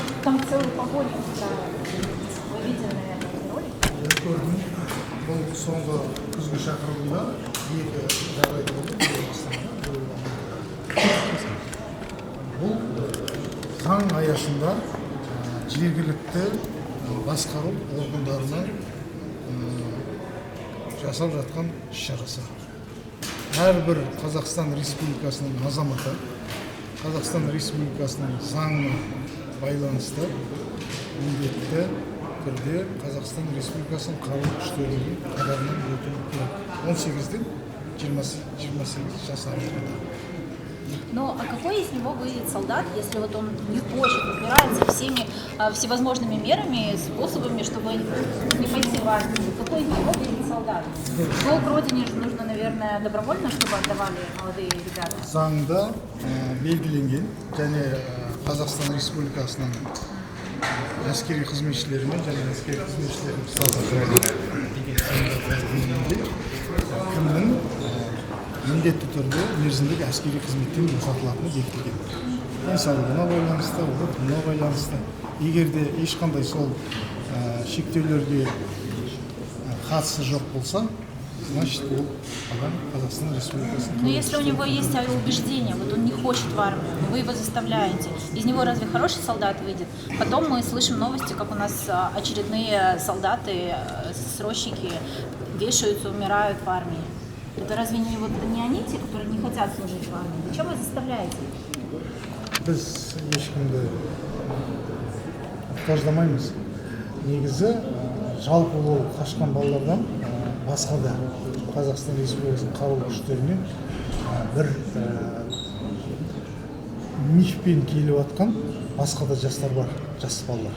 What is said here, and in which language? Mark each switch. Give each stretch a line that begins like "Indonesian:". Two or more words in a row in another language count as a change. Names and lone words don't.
Russian: Там целый погоня устраивают. Вы видели, наверное, эти ролики?
Kazakh: Я көрдім. Бұл соңғы күзгі шақырылымда екі жағдай болды. Бұл заң аясында жергілікті басқару органдарына жасап жатқан іс-шарасы. Әрбір Қазақстан Республикасының азаматы Қазақстан Республикасының заңына байланысты міндетті түрде Қазақстан Республикасының қарулы күштерінің қатарынан өтуі керек. 18-ден 28 жас аралығында.
Russian: Но а какой из него выйдет солдат, если вот он не хочет, упирается всеми всевозможными мерами, способами, чтобы не пойти в армию? Какой из него выйдет солдат? Долг родине же нужно, наверное, добровольно, чтобы отдавали молодые ребята.
Kazakh: Заңда белгіленген және Қазақстан Республикасының әскери қызметшілерімен және әскери қызметшілердің статусы кімнің міндетті түрде мерзімдік әскери қызметтен босатылатыны бекітілген. Денсаулығына байланысты, ұлтына байланысты. Егер де ешқандай сол шектеулерге қатысы жоқ болса, значит, ол адам Қазақстан Республикасының.
Russian: Но если у него есть убеждение, вот он не хочет в армию, вы его заставляете, из него разве хороший солдат выйдет? Потом мы слышим новости, как у нас очередные солдаты, срочники вешаются, умирают в армии. Это разве не, вот, не они, те, которые не хотят служить в армии? Зачем вы заставляете?
Kazakh: Біз ешкімді мұқтаждамаймыз. Негізі жалпы ол қашқан балалардан басқа да Қазақстан Республикасының қарулы күштеріне бір мифпен келіп жатқан басқа да жастар бар, жас балалар.